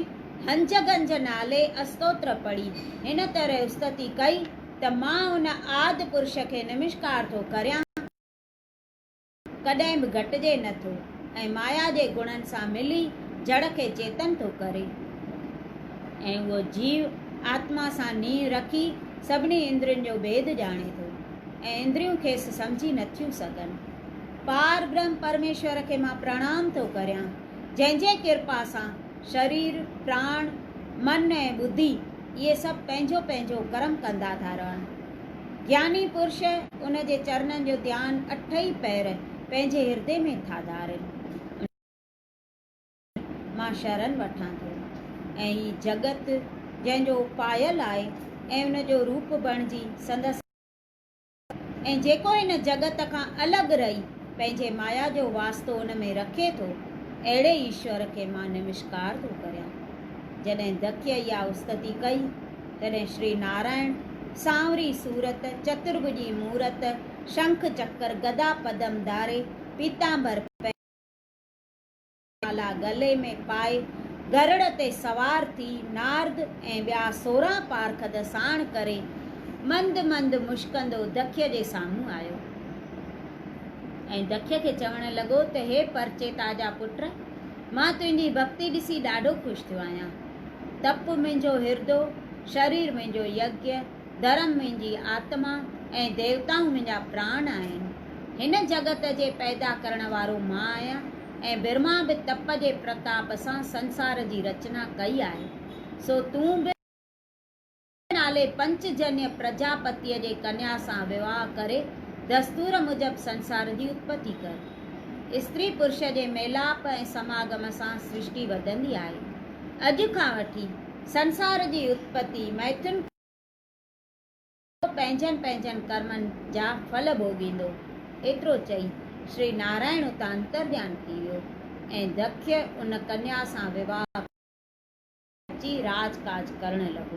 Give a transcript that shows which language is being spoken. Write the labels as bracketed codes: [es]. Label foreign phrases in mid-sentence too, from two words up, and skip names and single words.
[sd] हंजगंज नाले अस्तोत्र पढ़ी हिन तरह स्तुति कई त मां उन आदि पुरुष खे नमस्कार थो करियां, कॾहिं बि घटिजे नथो ऐं माया जे गुणनि सां मिली जड़ खे चेतन थो करे ऐं उहो जीव आत्मा सां नींह रखी सभिनी इंद्रियुनि जो भेद ॼाणे थो ऐं इंद्रियूं खेसि सम्झी नथियूं सघनि। पार ब्रह्म परमेश्वर खे मां प्रणाम थो करियां, जंहिंजे कृपा सां शरीर प्राण मन ऐं बुद्धि इहे सभु पंहिंजो पंहिंजो कर्म कंदा था रहनि। ज्ञानी पुरुष उन जे चरणनि जो ध्यानु 8 पैर पंहिंजे हृदय में थाधारनि। मां शरण वठां थो ऐं ही जगत जंहिंजो पायल आहे ऐं उनजो रूप बणिजी संदसि ऐं जेको इन जगत खां अलॻि रही पंहिंजे माया जो वास्तो उन में रखे थो, अहिड़े ईश्वर खे मां नमस्कार थो करियां। जॾहिं दक्ष इहा उस्तति कई तॾहिं श्री नारायण सांवरी सूरत, चतुर्भुजी मूरत, शंख चक्र गदा पदम धारे, पीतांबर माला गले में पाए, गरुड़ ते सवार थी नारद ऐं ॿिया 16 पार्खद साण करे मंद मंद मुश्कंदो दक्ष जे साम्हूं आयो ऐं दक्ष खे चवणु लॻो त हे परचेता जा पुट, मां तुंहिंजी भक्ति ॾिसी ॾाढो ख़ुशि थियो आहियां। तप मुंहिंजो हिरदो, शरीर मुंहिंजो यज्ञ, धर्म मुंहिंजी आत्मा ऐं देवताऊं मुंहिंजा प्राण आहिनि। हिन जगत जे पैदा करण वारो मां आहियां ऐं ब्रह्मा बि तप जे प्रताप सां संसार जी रचना कई आहे। सो तूं बि नाले पंचजन्य प्रजापतिअ जे कन्या सां विवाह करे दस्तूर मुजब संसार जी उत्पत्ति कर। स्त्री पुरुष जे मेलाप ऐं समागम सां सृष्टि वधंदी आहे। अॼु खां वठी संसार जी उत्पत्ति मैथुन पंहिंजनि पंहिंजनि कर्मनि जा फल भोगींदो। एतिरो चई श्री नारायण उतां अंतर्ध्यान थी वियो ऐं दक्ष उन कन्या सां विवाह अची राजकाज करण लॻो।